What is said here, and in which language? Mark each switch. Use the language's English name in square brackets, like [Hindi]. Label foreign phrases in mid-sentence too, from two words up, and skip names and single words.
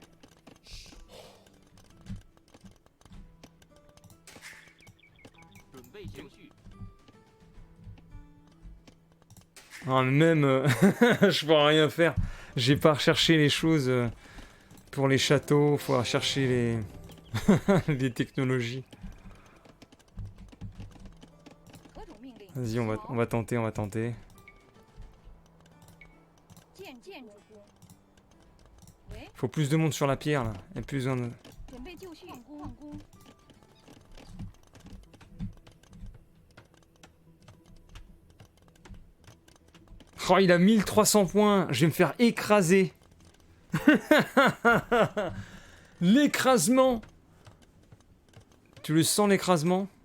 [French] Ah, même, je pourrais rien faire. J'ai pas recherché les choses pour les châteaux. Faut rechercher les les technologies. [Chinese] 何种命令？ [French] Vas-y, on va tenter, on va tenter. [Chinese] 建筑工。喂， [French] Faut plus de monde sur la pierre là. Y a plus besoin de... [Chinese] 准备就绪。矿工。 [French] Oh, il a 1300 points. Je vais me faire écraser. L'écrasement. Tu le sens l'écrasement?